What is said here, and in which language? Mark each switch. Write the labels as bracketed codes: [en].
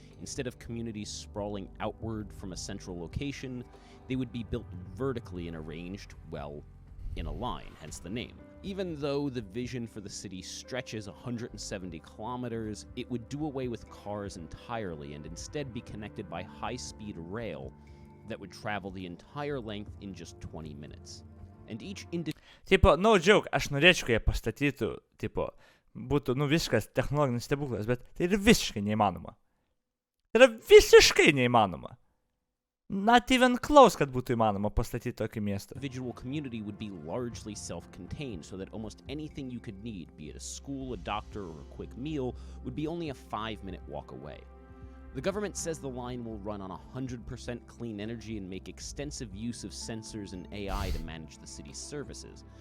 [en] Instead of communities sprawling outward from a central location, they would be built vertically and arranged, well, in a line, hence the name. Even though the vision for the city stretches 170 kilometers, it would do away with cars entirely and instead be connected by high-speed rail that would travel the entire length in just 20 minutes. And each [lt] Tipo, [en] no joke, [lt] aš norėčiau, kad jie pastatytų, tipo, būtų, viskas technologinis stebuklas, bet tai yra visiškai neįmanoma. Tai yra visiškai neįmanoma. [en] Not even close, [lt] kad būtų įmanoma pastatyti tokį miestą. [en] The individual community would be largely self-contained, so that almost anything you could need, be it a school, a doctor, or a quick meal, would be only a 5-minute walk away. The government says the line will run on 100% clean energy and make extensive use of sensors and AI to manage the city's services.